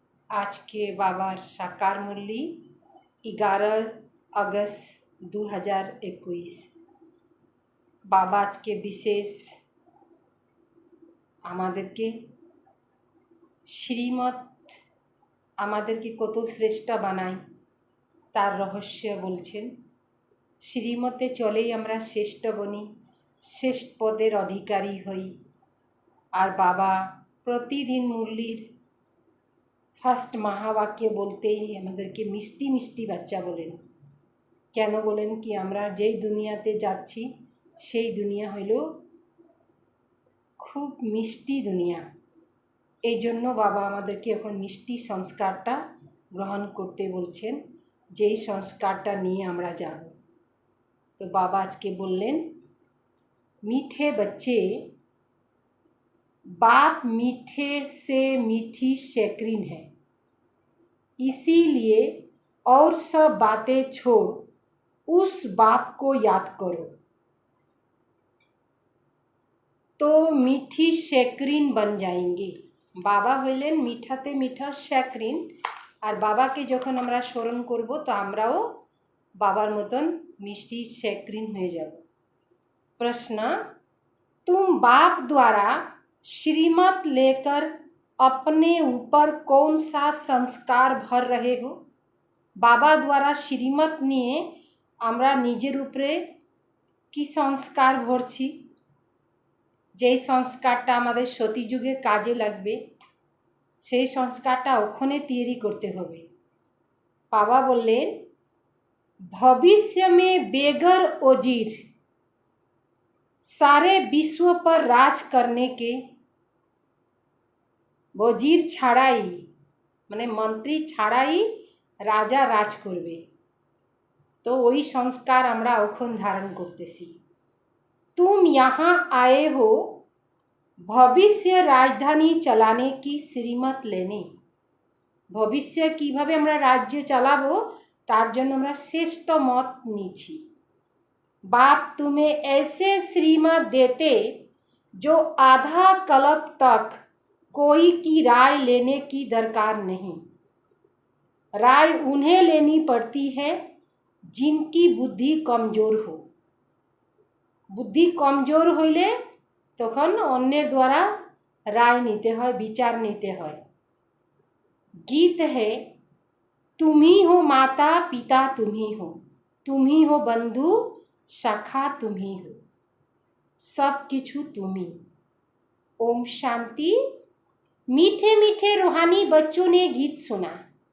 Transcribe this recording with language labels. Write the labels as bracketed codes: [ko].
[hi] आज के बाबार साकार मुरली 11 अगस्त 2021। बाबा आज के विशेष [bn] আমাদেরকে শ্রীমত আমাদেরকে কত শ্রেষ্ঠ বানায় তার রহস্য বলছেন। শ্রীমতে চলেই আমরা শ্রেষ্ঠ বনি, শ্রেষ্ঠ পদের অধিকারী হই। আর বাবা প্রতিদিন মুরলির ফার্স্ট মহাবাক্য বলতেই আমাদেরকে মিষ্টি মিষ্টি বাচ্চা বলেন। কেন বলেন কি আমরা যেই দুনিয়াতে যাচ্ছি সেই দুনিয়া হইল খুব মিষ্টি দুনিয়া। এই জন্য বাবা আমাদেরকে এখন মিষ্টি সংস্কারটা গ্রহণ করতে বলছেন, যেই সংস্কারটা নিয়ে আমরা যাব। তো বাবা আজকে বললেন, [hi] मीठे बच्चे बाप मीठे से मीठी शैकरीन है, इसीलिए और सब बातें छोड़ उस बाप को याद करो। तो मीठी शैकरीन बन जाएंगे। [bn] बाबा হইলেন মিঠাতে মিঠা শैकरीन। আর বাবাকে যখন আমরা স্মরণ করব তো আমরাও বাবার মতন মিষ্টি शैकरीन হয়ে যাব। [hi] प्रश्न, तुम बाप द्वारा श्रीमत लेकर अपने ऊपर कौन सा संस्कार भर रहे हो? बाबा द्वारा श्रीमत [bn] निये আমরা নিজের উপরে কি সংস্কার ভরছি, যেই সংস্কারটা আমাদের সতীযুগে কাজে লাগবে সেই সংস্কারটা ওখানে তৈরি করতে হবে। বাবা বললেন, [hi] भविष्य में बेगर वजीर सारे विश्व पर राज करने के, [bn] वजीर छाड़ाई माने मंत्री छाड़ाई राजा राज करबे। [hi] तो वही संस्कार [bn] আমরা এখন ধারণ করতেছি। [hi] तुम यहाँ आए हो भविष्य राजधानी चलाने की श्रीमत लेने। [bn] भविष्य কিভাবে আমরা রাজ্য চালাবো তার জন্য আমরা শ্রেষ্ঠ মত নিয়েছি। [hi] बाप तुम्हें ऐसे श्रीमत देते जो आधा कल्प तक कोई की राय लेने की दरकार नहीं। राय उन्हें लेनी पड़ती है जिनकी बुद्धि कमजोर हो। बुद्धि कमजोर [bn] হইলে তখন অন্যের দ্বারা রায় নিতে হয়, বিচার নিতে হয়। [hi] गीत है, तुम ही हो माता पिता, तुम ही हो बंधु शाखा, तुम ही हो, सब किछु तुम ही। ओम शांति। मीठे मीठे रूहानी बच्चों ने गीत सुना।